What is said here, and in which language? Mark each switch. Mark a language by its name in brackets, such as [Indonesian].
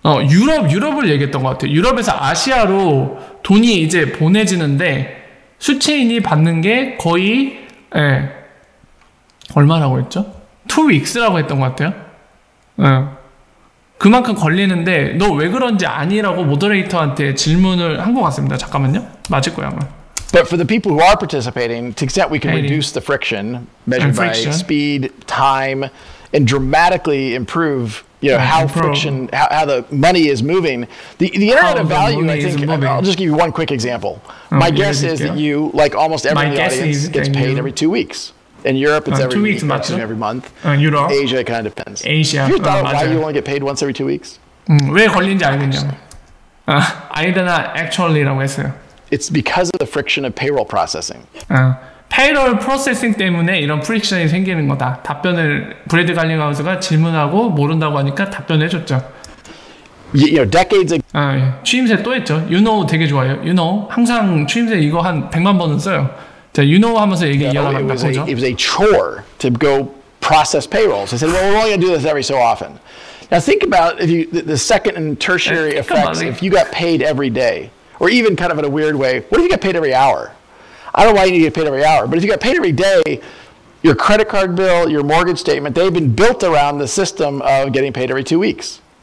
[Korean] 유럽을 얘기했던 것 같아요. 유럽에서 아시아로 돈이 이제 보내지는데 수취인이 받는 게 거의 얼마라고 했죠? [English] 2 weeks [Korean] 라고 했던 것 같아요. 그만큼 걸리는데 너 왜 그런지 아니라고 모더레이터한테 질문을 한 것 같습니다. 잠깐만요. 맞을 거야 아마. [English] But for the people who are participating, to the extent we can reduce the friction measured by speed, time, and dramatically improve, you know, how the money is moving. The Internet of Value, I think, I'll just give you one quick example. My guess is that you, like almost everyone in the audience, gets paid every 2 weeks. In Europe, it's every week, every month. [Korean] 유럽. [English] Asia, it kind of depends. Asia. Have you thought why you only get paid once every 2 weeks? [Korean] 왜 걸린지 알겠냐. 아이드나 actually라고 했어요. [English] It's because of the friction of payroll processing. [Korean] 페이롤 프로세싱 때문에 이런 프릭션이 생기는 거다. 답변을 브래드 갈링하우스가 질문하고 모른다고 하니까 답변을 해줬죠. [English] You know, decades ago. [Korean] 취임새 또 했죠. [English] You know [Korean] 되게 좋아요. You know 항상 취임새 이거 한 100만 번은 써요. 자, [English] you know [Korean] 하면서 얘기 이어나간다. [English] It was a chore to go process payrolls. I said, well, we're only going to do this every so often. Now think about if the second and tertiary effects. If you got paid every day, or even kind of in a weird way, what if you got paid every hour? I don't know why you need to get paid every hour, but if you got paid every day, your credit card bill, your mortgage statement, they've been built around the system of getting paid every 2 weeks.